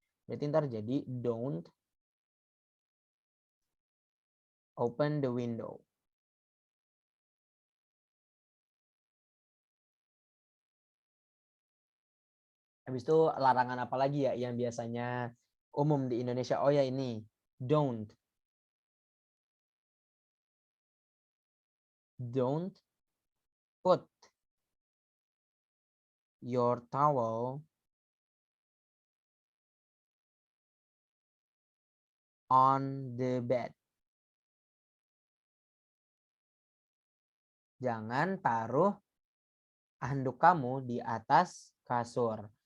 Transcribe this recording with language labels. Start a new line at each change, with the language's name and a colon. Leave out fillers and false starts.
Indonesian: Berarti ntar jadi
English: don't open the window.
Indonesian: Habis itu larangan apa lagi ya yang biasanya umum di Indonesia? Oh ya ini,
English: don't put your towel on the bed.
Indonesian: Jangan taruh handuk kamu di atas kasur.